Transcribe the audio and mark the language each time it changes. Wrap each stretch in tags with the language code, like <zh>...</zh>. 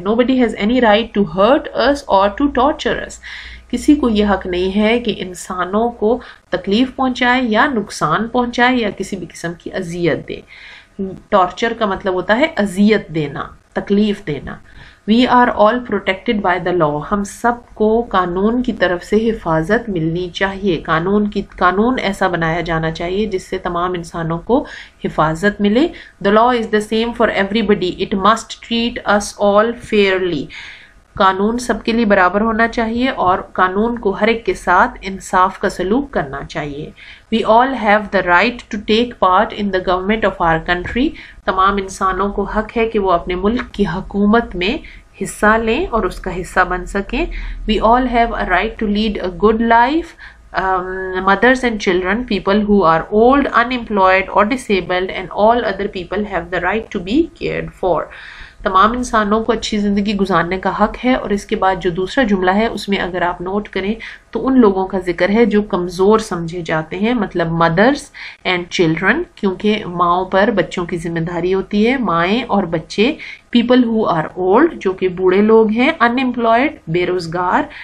<en>Nobody has any right to hurt us or to torture us.</en> <ur>کسی کو یہ حق نہیں ہے کہ انسانوں کو تکلیف پہنچائے یا نقصان پہنچائے یا کسی بھی قسم کی اذیت دے. ٹارچر کا مطلب ہوتا ہے اذیت دینا، تکلیف دینا.</ur> <en>We are all protected by the law.</en> <ur>ہم سب کو قانون کی طرف سے حفاظت ملنی چاہیے. قانون ایسا بنایا جانا چاہیے جس سے تمام انسانوں کو حفاظت ملے.</ur> <en>The law is the same for everybody. It must treat us all fairly.</en> <ur>قانون سب کے لیے برابر ہونا چاہیے اور قانون کو ہر ایک کے ساتھ انصاف کا سلوک کرنا چاہیے.</ur> <en>We all have the right to take part in the government of our country.</en> <ur>تمام انسانوں کو حق ہے کہ وہ اپنے ملک کی حکومت میں حصہ لیں اور اس کا حصہ بن سکیں.</ur> <en>We all have a right to lead a good life. mothers and children, people who are old, unemployed or disabled, and all other people have the right to be cared for.</en> <ur>تمام انسانوں کو اچھی زندگی گزارنے کا حق ہے. اور اس کے بعد جو دوسرا جملہ ہے اس میں اگر آپ نوٹ کریں تو ان لوگوں کا ذکر ہے جو کمزور سمجھے جاتے ہیں, مطلب</ur> <en>mothers and children,</en> <ur>کیونکہ ماؤں پر بچوں کی ذمہ داری ہوتی ہے, مائیں اور بچے.</ur> <en>people who are old,</en> <ur>جو کہ بوڑھے لوگ ہیں. ان امپلائڈ, بے روزگار.</ur>